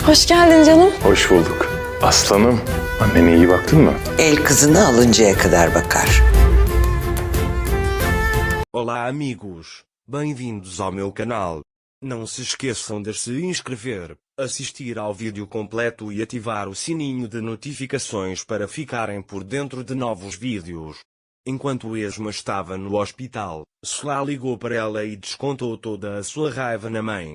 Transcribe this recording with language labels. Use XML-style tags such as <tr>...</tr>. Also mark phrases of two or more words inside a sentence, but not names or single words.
<tr>Hoş geldin canım. Hoş bulduk. Aslanım, annene iyi baktın mı? El kızını alıncaya kadar bakar.</tr> <pt>Olá amigos, bem-vindos ao meu canal. Não se esqueçam de se inscrever, assistir ao vídeo completo e ativar o sininho de notificações para ficarem por dentro de novos vídeos. Enquanto Esma estava no hospital, Solá ligou para ela e descontou toda a sua raiva na mãe.</pt>